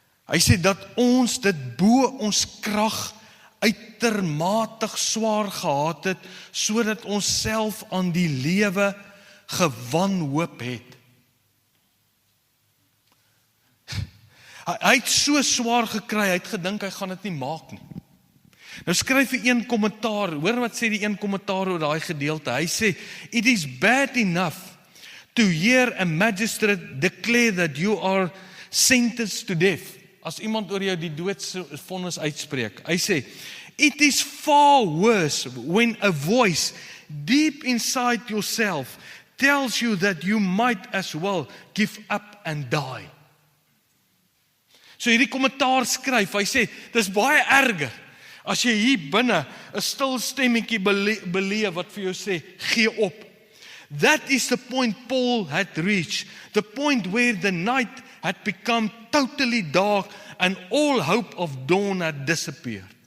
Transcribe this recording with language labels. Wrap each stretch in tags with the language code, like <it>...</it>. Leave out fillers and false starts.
<af>Hy sê dat ons dit bo ons krag uitermatig swaar gehad het, sodat ons self aan die lewe gewanhoop het. Hy het so swaar gekry, hy het gedink hy gaan dit nie maak nie. Nou skryf hy een kommentaar, hoor wat sê die een kommentaar oor daai gedeelte. Hy sê,</af> <en>it is bad enough to hear a magistrate declare that you are sentenced to death.</en> <af>As iemand oor jou die doodsvonnis uitspreek. Hy sê,</af> <en>it is far worse when a voice deep inside yourself tells you that you might as well give up and die.</en> <af>So hierdie kommentaar skryf, hy sê, dis baie erger, as jy hier binne 'n stil stemmetjie beleef wat vir jou sê, gee op.</af> <en>That is the point Paul had reached, the point where the night had become totally dark and all hope of dawn had disappeared.</en>